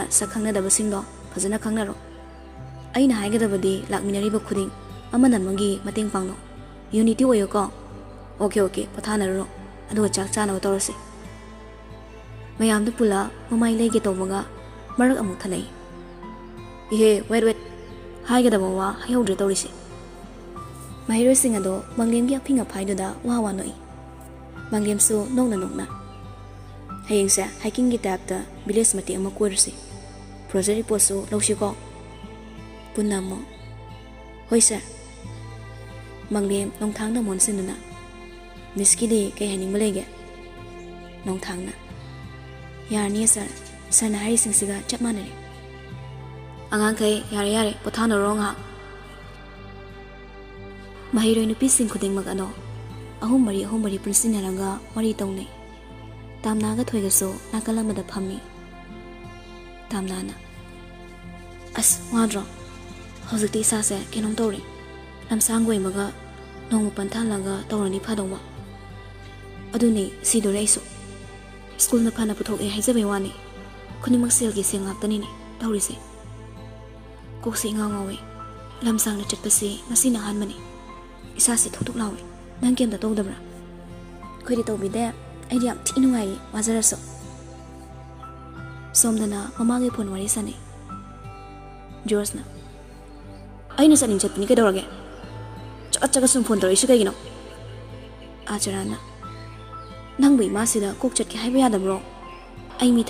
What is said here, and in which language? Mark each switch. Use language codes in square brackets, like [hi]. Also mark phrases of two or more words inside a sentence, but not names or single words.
[mni] ꯁꯛ ꯈꯪꯅꯗꯕꯁꯤꯡꯗꯣ ꯐꯖꯅ ꯈꯪꯅꯔꯣ ꯑꯩꯅ ꯍꯥꯏꯒꯗꯕꯗꯤ ꯂꯥꯛꯃꯤꯟꯅꯔꯤꯕ ꯈꯨꯗꯤꯡ ꯑꯃꯅ ꯑꯃꯒꯤ ꯃꯇꯦꯡ ꯄꯥꯡꯅꯣ ꯌꯨꯅꯤꯇꯤ ꯑꯣꯏꯌꯨꯀꯣ ꯑꯣꯀꯦ ꯄꯣꯊꯥꯅꯔꯨꯔꯣ ꯑꯗꯨꯒ ꯆꯥꯛ ꯆꯥꯅꯕ ꯇꯧꯔꯁꯤ mayamda pula mamai lege tawbaga marak amuk thalai ihe wait haigada wa hayawdre tawrisi mahiro sing ado manglem gi aphinga phaidada wa wa noi manglem su nokna hayeng sa hiking gi tapta village mati ama koirsi [en] project report [mni] su lawsi ko punamo hoi sir manglem nongthangna monsinuna miskidi kay haning malege nongthangna yarni sir sana hari singsiga chap manari angang kay yare pothano ronga mahiro nupi sing khuding mag ano ahum mari prinsinaranga mari tawnei tamna ga thoiga so nakalamada phammi tamna na as wadro hojikti sa se kenom tawri lamsang goi maga nong panthan laga tawrani phadongwa aduni sidore isu school na phana puthok e haijabe wani khunimak sel gi sengak tani ni tawri se koksi ngawe lamsang na chatpasi ngasi na han mani isa se thoktuk lawe nang kem da tawdabra khoidi tawbide ai yam thinu ngai wazara so somdana mamage phone wari sane George na aina sanin chatni ke dorage chaga sum phone tor isu kaigino ajarana nangbu ma sida kok chat ke haiba yadabro ai mi